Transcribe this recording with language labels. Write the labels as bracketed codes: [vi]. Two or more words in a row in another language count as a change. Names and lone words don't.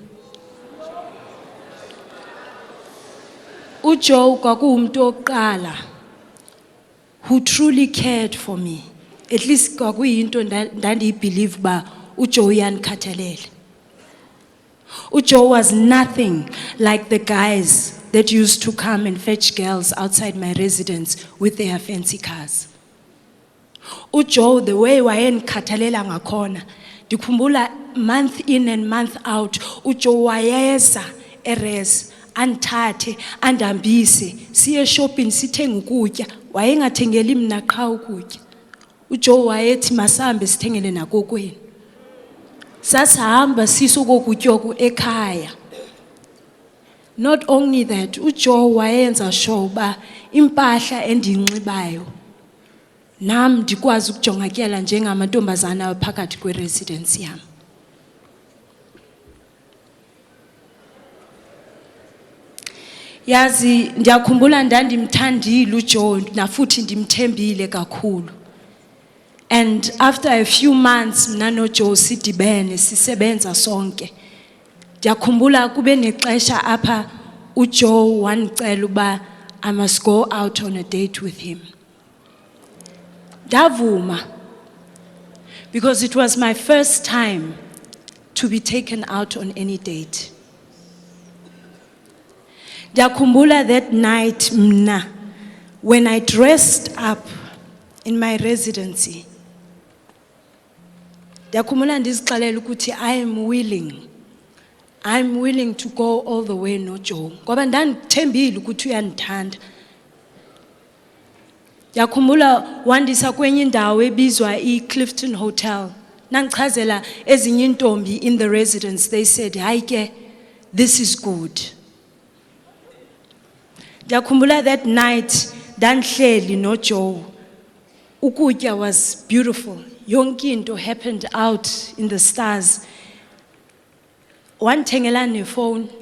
[en] Ujo [xh] kwakuwumuntu oqala [en] who truly cared for me. [xh] At least kwakuyinto ndandiyibelieve ba Ujo uyanikhathalela. [en] Ujo was nothing like the guys that used to come and fetch girls outside my residence with their fancy cars. Ujo, the way [xh] wayenikhathalela ngakhona, ndikhumbula [en] month in and month out, [xh] Ujo wayeza eres anthathe andambise siye shopping sithenge ukutya, wayengathengeli mina qha ukutya. Ujo wayethi masambe sithengele nakokweni. Sasihamba sisokokutyoku ekhaya. [en] Not only that, [xh] Ujo wayenza sure ba impahla endiyinxibayo nam ndikwazi ukujongakela njengamantombazana phakathi kwe-residence yam. Yazi ndiyakhumbula ndandimthandile uJo nafuthi ndimthembile kakhulu. [en] And after a few months [xh] mna noJo sidibene sisebenza sonke. Ndiyakhumbula kube nexesha apha uJo wanicela uba [en] I must go out on a date with him. Davuma, because it was my first time to be taken out on any date. [xh] Ndiyakhumbula [en] that night mna, when I dressed up in my residency, [xh] ndiyakhumbula ndizixelele ukuthi [en] I'm willing to go all the way [xh] noJo ngoba ndandithembile ukuthi uyandithanda. Ndiyakhumbula wandisa kwenye indawo ebizwa iClifton Hotel. Nangichazela ezinye intombi [en] in the residence, they said, [xh] hayi ke, [en] this is good. [xh] Ndiyakhumbula [en] that night [xh] ndandihleli noJo. [en] Ukutya was beautiful. [xh] Yonke into [en] happened out in the stars. [xh] Wandithengela nefone.